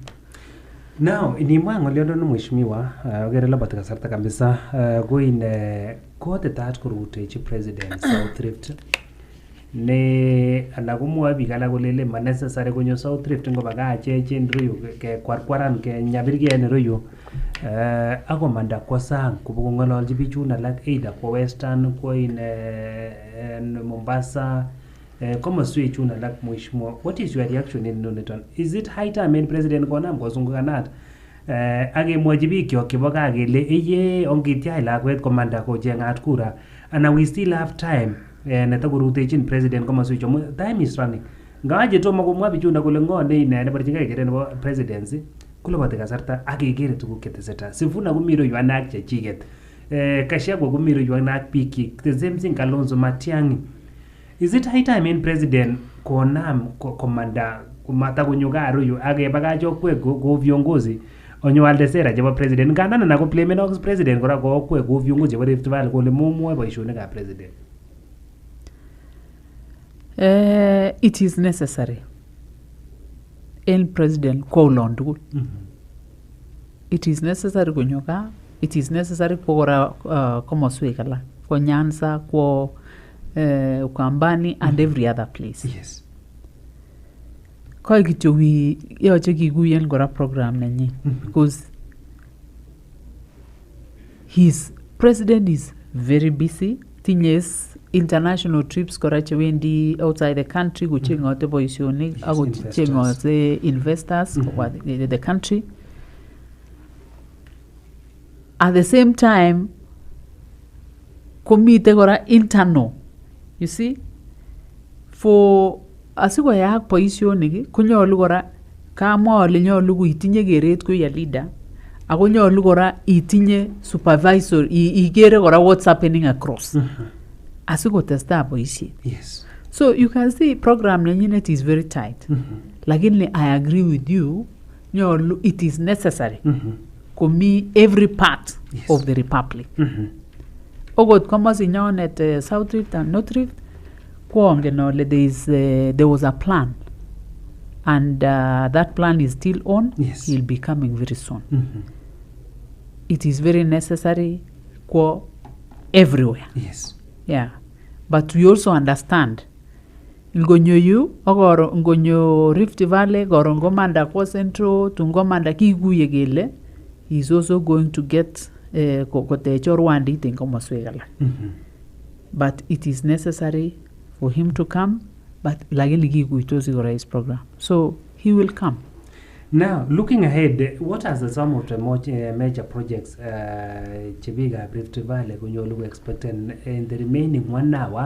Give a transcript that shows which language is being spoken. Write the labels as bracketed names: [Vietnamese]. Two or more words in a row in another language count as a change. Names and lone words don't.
[Kalenjin] Now, inimwa ng'olyondo mheshimiwa, okere labati kasarta kabisa, ko in kotetat korutechi president South Rift ne ana komwoe biik alak kolele ma necessary konyo South Rift ngobakach en ireyu kekwarkwaran kenyabirgei en ireyu akomanda kwo sang kobokong'ololchi bichun alak either kwo Western, kwo in Mombasa, komoswek chun alak. Mheshimiwa, [English] what is your reaction [Kalenjin] in noniton? [English] Is it high time [Kalenjin] en president konam kosungukanat akemwochi biik kyok chebo gaa kele eye ongityach lakwet komanda kocheng'at kura, [English] and we still have time [Kalenjin] netakorutechin president komoswek chu. [English] Time is running. [Kalenjin] Ngaje tomo komwa bichunda kole ng'o ne ine neborchingei keret nebo presidency koloboti kasarta ak kekere tuguk chetesetai. Sifuna komi ireyu ak chechiket. Kashagwa komi ireyu ak biik. [English] The same thing Kalonzo Matiang'i. Is it high time [Kalenjin] in president konam komanda kumata konyo gaa ireyu ak kebakach okwek ko viongozi onyoalde sera chebo president. Ngandan ana ko claimen ox president kora ko okwek ko viongozi chebo Rift Valley kole momwoe boisionikab president. [English] It is necessary in president [Kalenjin] kwa ulon tugul. [English] It is necessary [Kalenjin] konyo gaa, [English] it is necessary [Kalenjin] kwa kora komoswek alak, kwa Nyanza, kwa Ukambani [English] and every other place. Yes. [Kalenjin] Koi kityo yoche kikuyen kora program nenyin [English] because his president is very busy. [Kalenjin] Tinye [English] international trips [Kalenjin] kora chewendi [English] outside the country [Kalenjin] kuchengote boisionik ak kuchengote [English] investors for the country. [Kalenjin] At the same time komite kora internal. [English] You see, for [Kalenjin] asikoyaak boisionik konyolu kora kamwa ole nyolu kuitinye keret ko ya leader ako nyolu kora itinye supervisor ikere kora [English] what's happening across. [Kalenjin] Asikotestai boisiet. [English] Yes. So you can see program nenyinet is very tight. Lakini I agree with you, nyolu it is necessary komi every part of the republic. [Kalenjin] Okot komosi nyonet South Rift and North Rift kwongen ole [English] there was a plan and that plan is still on. Yes. He'll be coming very soon. It is very necessary kwa everywhere. Yes. Yeah. But we also understand [Kalenjin] ngonyo yu ogoro ngonyo Rift Valley goro ngomanda kwa Central tungomanda kiguye kele [English] he's also going to get [Kalenjin] kotecho Rwanda ite komoswek alak. [English] But it is necessary for him to come, but [Kalenjin] lakini kikuitosi kora [English] his program. So he will come. Now, looking ahead, what are some of the major projects Chibiga Rift Valley kunyolu expected in the remaining 1 hour?